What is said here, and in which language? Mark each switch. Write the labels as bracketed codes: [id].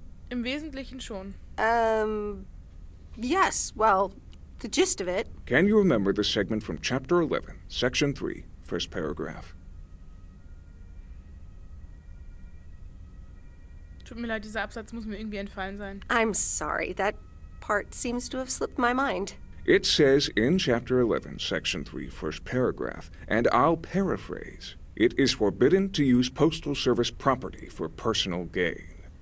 [de] Im Wesentlichen schon. [en] Yes, well, the gist of it. Can you remember the segment from Chapter 11, Section 3, first paragraph? [de] Tut mir leid, dieser Absatz muss mir irgendwie entfallen sein. [en] I'm sorry, that part seems to have slipped my mind. It says in Chapter 11, Section 3, first paragraph, and I'll paraphrase, it is forbidden to use Postal Service property for personal gain.